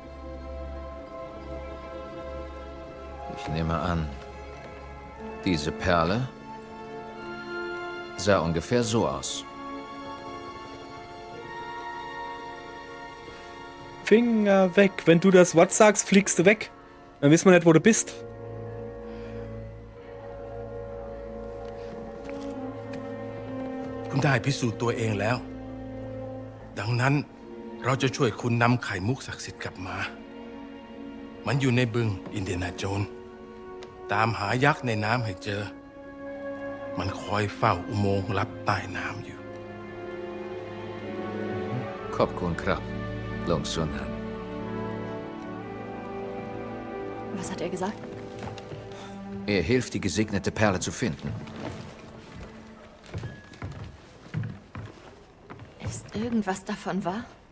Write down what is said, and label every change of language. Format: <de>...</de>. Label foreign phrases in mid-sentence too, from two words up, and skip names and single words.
<de>Ich nehme an, diese Perle sah ungefähr so aus. Finger weg. Wenn du das Wort sagst, fliegst du weg. Dann wissen wir nicht, wo du bist.</de> <th>คุณได้พิสูจน์ตัวเองแล้ว ดังนั้นเราจะช่วยคุณนำไข่มุกศักดิ์สิทธิ์กลับมา มันอยู่ในบึงอินเดียนาโจนส์ตามหายักษ์ในน้ำให้เจอ มันคอยเฝ้าอุโมงค์ลับใต้น้ำอยู่ ขอบคุณครับ, Lungsunan.</th> <de>Was hat er gesagt? Er hilft, die gesegnete Perle zu finden. Ist irgendwas davon wahr?</de>